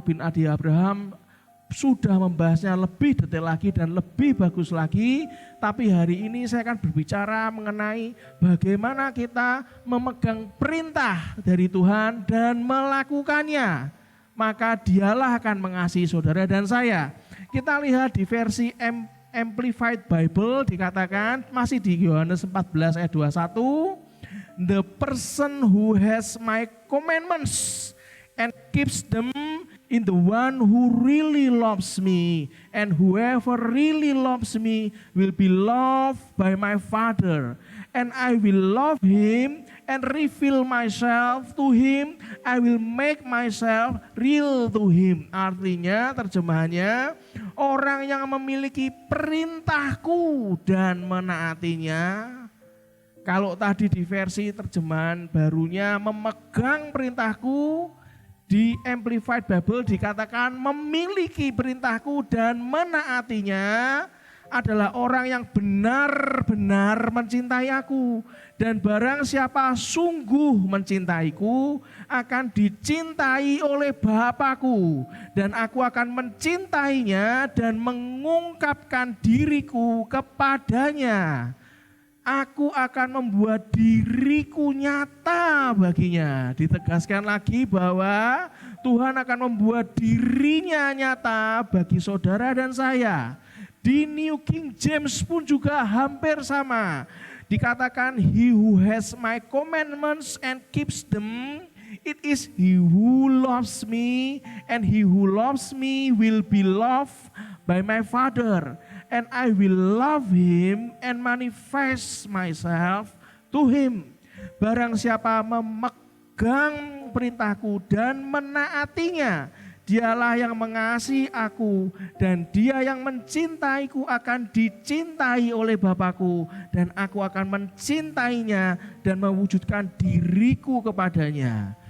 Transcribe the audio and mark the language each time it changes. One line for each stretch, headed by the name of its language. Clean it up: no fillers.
Indonesian: Rubin Adi Abraham sudah membahasnya lebih detail lagi dan lebih bagus lagi. Tapi hari ini saya akan berbicara mengenai bagaimana kita memegang perintah dari Tuhan dan melakukannya. Maka dialah akan mengasihi saudara dan saya. Kita lihat di versi Amplified Bible dikatakan, masih di Yohanes 14 ayat 21,
English: the person who has my commandments and keeps them in the one who really loves me, and whoever really loves me will be loved by my Father, and I will love him and reveal myself to him. I will make myself real to him.
Indonesian: Artinya, terjemahannya, orang yang memiliki perintahku dan menaatinya. Kalau tadi di versi terjemahan barunya memegang perintahku, di Amplified Bible dikatakan memiliki perintahku dan menaatinya. adalah orang yang benar-benar mencintai aku. Dan barang siapa sungguh mencintaiku akan dicintai oleh Bapakku. Dan aku akan mencintainya dan mengungkapkan diriku kepadanya. Aku akan membuat diriku nyata baginya. Ditegaskan lagi bahwa Tuhan akan membuat dirinya nyata bagi saudara dan saya. Di New King James pun juga hampir sama.
English: Dikatakan, he who has my commandments and keeps them, it is he who loves me, and he who loves me will be loved by my Father, and I will love him and manifest myself to him.
Indonesian: Barang siapa memegang perintahku dan menaatinya, dialah yang mengasihi aku, dan dia yang mencintaiku akan dicintai oleh Bapakku, dan aku akan mencintainya dan mewujudkan diriku kepadanya.